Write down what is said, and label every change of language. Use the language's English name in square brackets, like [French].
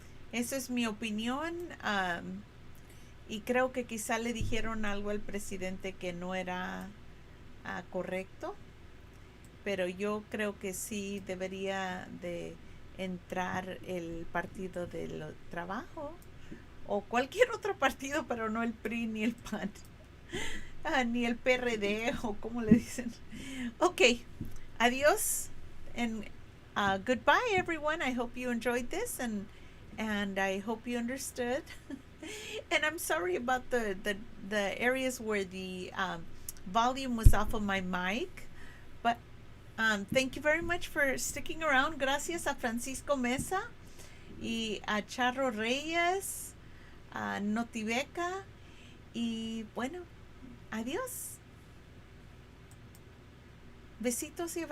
[Spanish] Eso es mi opinión. Y creo que quizá le dijeron algo al presidente que no era correcto. Pero yo creo que sí debería de entrar el Partido del Trabajo o cualquier otro partido, pero no el PRI ni el PAN. Ni el PRD o como le dicen. [English] Okay, adios and goodbye everyone. I hope you enjoyed this and I hope you understood. And I'm sorry about the areas where the volume was off of my mic, but thank you very much for sticking around. [Spanish] Gracias a Francisco Mesa y a Charro Reyes, a Notibeca, y bueno, adiós. Besitos y abrazos.